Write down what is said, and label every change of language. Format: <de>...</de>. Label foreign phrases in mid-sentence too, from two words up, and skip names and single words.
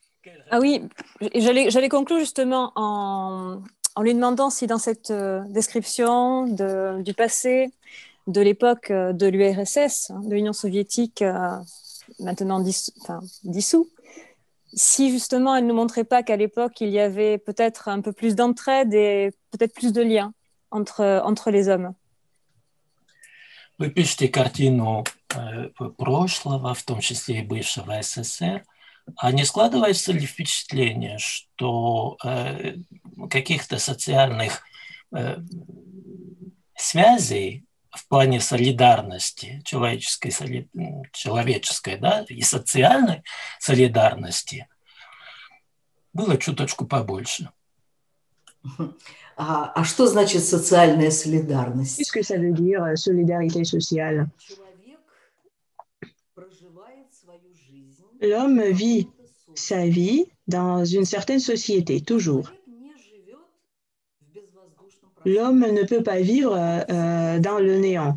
<fr>Ah oui, j'allais conclure justement en lui demandant si dans cette description du passé, de l'époque de l'URSS, de l'Union soviétique, maintenant dissous, si justement elle ne montrait pas qu'à l'époque il y avait peut-être un peu plus d'entraide et peut-être plus de liens entre les hommes.</fr> <ru>Вы пишете картину прошлого, в том числе и бывшего СССР. А не складывается ли впечатление, что каких-то социальных связей в плане солидарности, человеческой, да, и социальной солидарности было чуточку побольше? А что значит социальная солидарность?</ru> <fr>Qu'est-ce que ça veut dire, solidarité sociale? L'homme vit sa vie dans une certaine société, toujours. L'homme ne peut pas vivre dans le néant.</fr>